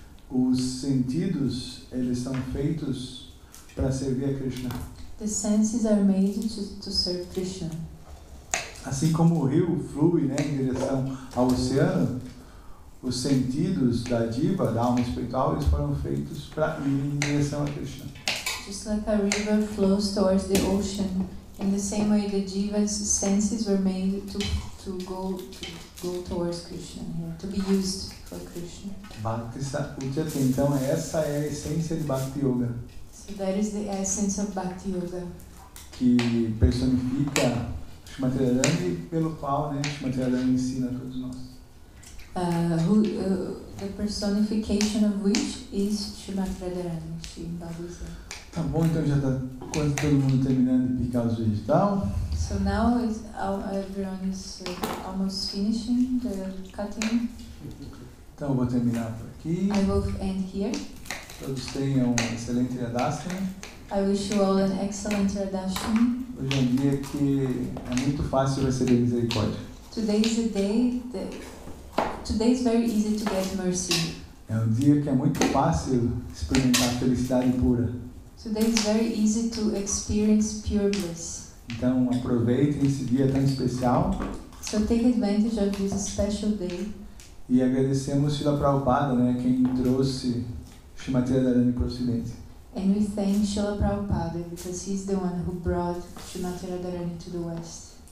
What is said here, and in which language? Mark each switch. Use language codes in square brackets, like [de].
[pt] Os sentidos, eles são feitos para servir a Krishna. [en] The senses are made to serve Krishna. [pt] Assim como o rio flui, né, em direção ao oceano, os sentidos da diva, da alma espiritual, eles foram feitos para ir em direção a Krishna. [en] Just like a river flows towards the ocean, in the same way the jiva's senses were made to go towards Krishna, to be used for Krishna. [pt] Bhakti Ujjate, então essa é a essência de Bhakti Yoga, [en] So that is the essence of Bhakti Yoga, [pt] que personifica Srimati Radharani, pelo qual, né, Srimati Radharani ensina a todos nós. [en] The personification of which is Srimati Radharani, Shri Bhagavad. [pt] Tá bom, então já está quase todo mundo terminando de picar os vegetais. [en] So now everyone is almost finishing the cutting. [pt] Então eu vou terminar por aqui. [en] I will end here. [pt] Todos tenham um excelente Radhastami. [en] I wish you all an excellent Radhastami. [pt] Hoje é um dia que é muito fácil receber misericórdia. [en] Today is a day today is very easy to get mercy. [pt] É um dia que é muito fácil experimentar felicidade pura. [en] Today is very easy to experience pure bliss. [pt] Então aproveitem esse dia tão especial. [en] So take advantage of this special day. [pt] E agradecemos Srila Prabhupada, né, quem trouxe Srimati Radharani para o Ocidente. [en] And we thank Srila Prabhupada because he's the one who brought Srimati Radharani to the West.